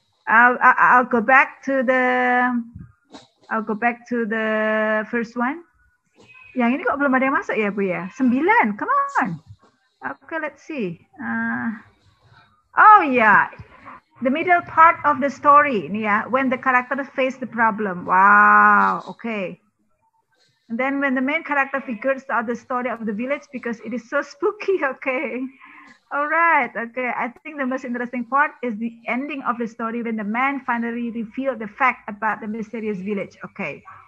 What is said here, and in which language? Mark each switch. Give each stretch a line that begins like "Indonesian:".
English: I'll go back to the first one.
Indonesian: Yang ini kok belum ada yang masuk ya Bu ya?
English: 9, come on. Okay, let's see. Oh yeah, the middle part of the story, yeah, when the character face the problem. Wow, okay. And then when the main character figures out the story of the village because it is so spooky. Okay, all right. Okay, I think the most interesting part is the ending of the story when the man finally revealed the fact about the mysterious village. Okay.